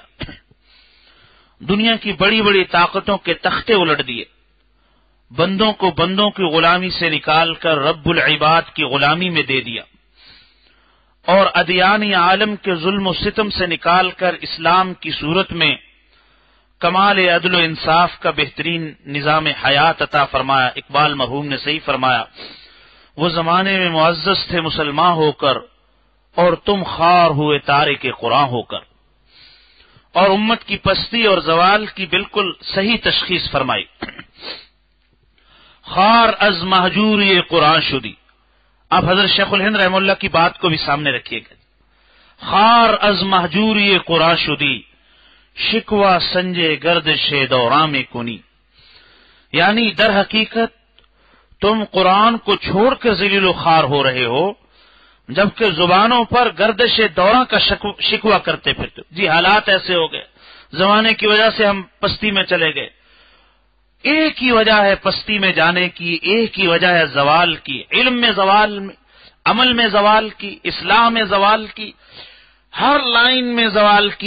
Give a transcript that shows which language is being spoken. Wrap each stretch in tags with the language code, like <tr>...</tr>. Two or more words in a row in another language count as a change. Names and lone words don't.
<ur>دنیا کی بڑی بڑی طاقتوں کے تختے الٹ دیے، بندوں کو بندوں کی غلامی سے نکال کر رب العباد کی غلامی میں دے دیا، اور ادیان عالم کے ظلم و ستم سے نکال کر اسلام کی صورت میں کمال عدل و انصاف کا بہترین نظام حیات عطا فرمایا. اقبال مرحوم نے صحیح فرمایا: وہ زمانے میں معزز تھے مسلمان ہو کر، اور تم خوار ہوئے تارک قرآن ہو کر. اور امت کی پستی اور زوال کی بالکل صحیح تشخیص فرمائی.</ur> <fa>خوار از مہجوری قرآن شدی.</fa> <ur>آپ حضرت شیخ الہند رحمہ اللہ کی بات کو بھی سامنے رکھیے گا.</ur> <fa>خوار از مہجوری قرآن شدی، شکوہ سنجے گردش دوران میں کنی.</fa> <ur>یعنی در حقیقت تم قرآن کو چھوڑ کر ذلیل و خوار ہو رہے ہو، جبکہ زبانوں پر گردش دوراں کا شکوہ کرتے پھرتے. جی حالات ایسے ہو گئے، زمانے کی وجہ سے ہم پستی میں چلے گئے. ایک ہی وجہ ہے پستی میں جانے کی، ایک ہی وجہ ہے زوال کی، علم میں زوال، عمل میں زوال کی، اصلاح میں زوال کی، ہر لائن میں زوال کی.</ur>